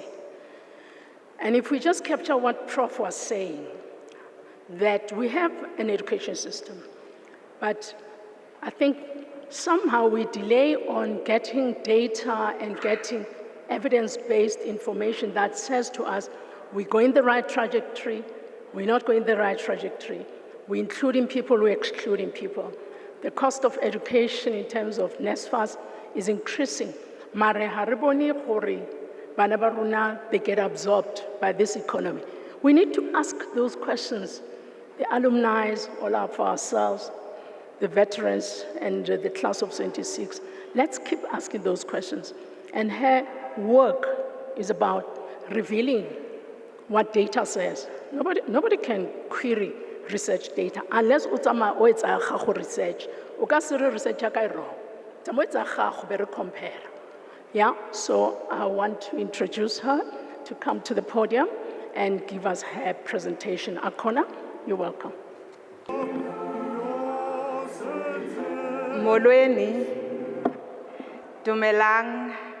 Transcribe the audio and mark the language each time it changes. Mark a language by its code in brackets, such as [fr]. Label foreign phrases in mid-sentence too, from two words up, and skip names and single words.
[en] And if we just capture what Prof was saying, that we have an education system, but I think somehow we delay on getting data and getting evidence-based information that says to us, we're going the right trajectory, we're not going the right trajectory, we're including people, we're excluding people. The cost of education in terms of NSFAS is increasing. [st] Mare hariboni hore bana ba rona, [en] they get absorbed by this economy. We need to ask those questions. The alumni, all of ourselves, the veterans, and the class of 26. Let's keep asking those questions. And her work is about revealing what data says. Nobody can query research data unless [st] utsama o etsa gago [en] research. [st] O ka se re research ya ka e wrong. Tsamo etsa gago be re compare. [en] Yeah, so I want to introduce her to come to the podium and give us her presentation. Akhona, you're welcome. [xh] Molweni, dumelang.